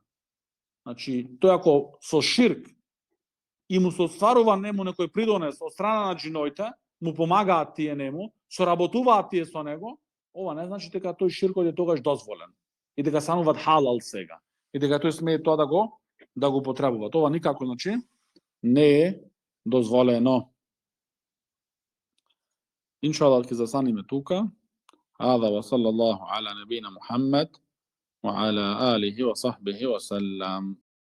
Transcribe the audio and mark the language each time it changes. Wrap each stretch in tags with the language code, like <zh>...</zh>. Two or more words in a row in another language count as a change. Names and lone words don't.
<mk>Значи, тој ако со ширк и му се отстварува нему некој придонес од страна на джиноите, му помагаат тие нему, соработуваат тие со него, ова не значи дека тој ширкот е тогаш дозволен и дека стануваат халал сега и дека тој смее тоа да го потребува. Ова никако значи не е дозволено. Иншаллах ќе застанеме тука.</mk> <ar>هذا وصلى الله على نبينا محمد وعلى آله وصحبه وسلم.</ar>